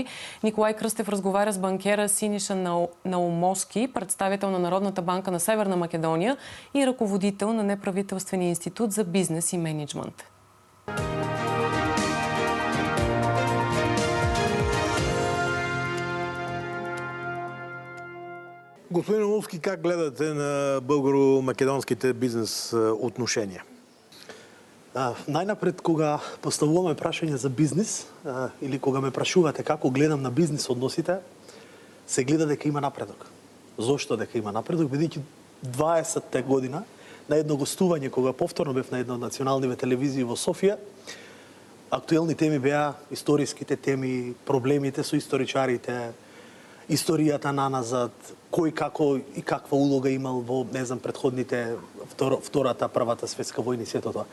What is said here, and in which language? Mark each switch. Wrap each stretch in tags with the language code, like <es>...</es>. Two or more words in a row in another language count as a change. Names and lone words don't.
<bg>Николай Кръстев разговаря с банкера Синиша Наумовски, представител на Народната банка на Северна Македония и ръководител на неправителствения институт за бизнес и мениджмънт. Господин Наумовски, как гледате на българо-македонските бизнес отношения?</bg> <mk>Најнапред, кога поставуваме прашање за бизнес, или кога ме прашувате како гледам на бизнес односите, се гледа дека има напредок. Зошто дека има напредок? Бидејќи 20-та година на едно гостување, кога повторно бев на една од националните телевизии во Софија, актуелни теми беа историските теми, проблемите со историчарите, историјата на назад, кој како и каква улога имал во, не знам, предходните втората, првата светска војна и сето тоа.</mk>